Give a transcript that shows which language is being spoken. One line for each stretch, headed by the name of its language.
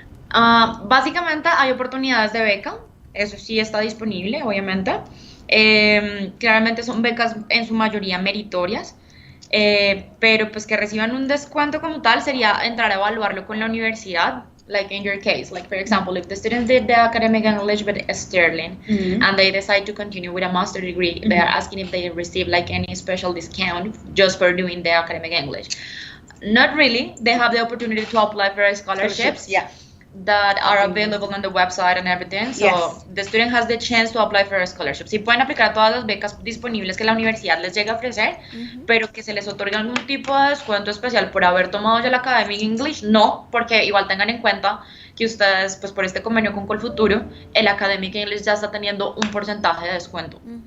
Spanish: Básicamente hay oportunidades de beca, eso sí está disponible, obviamente. Claramente son becas en su mayoría meritorias, pero pues que reciban un descuento como tal sería entrar a evaluarlo con la universidad.
English: Like in your case, like for example, if the students did the academic English with Stirling and they decide to continue with a master degree, they are asking if they receive like any special discount just for doing the academic English. Not really. They have the opportunity to apply for scholarships. Yeah. That are available on the website and everything. So Yes. the student has the chance to apply for a scholarship.
Spanish: Sí pueden aplicar a todas las becas disponibles que la universidad les llegue a ofrecer, pero que se les otorgue algún tipo de descuento especial por haber tomado ya el Academic English, no, porque igual tengan en cuenta que ustedes, pues por este convenio con Colfuturo, el Academic English ya está teniendo un porcentaje de descuento.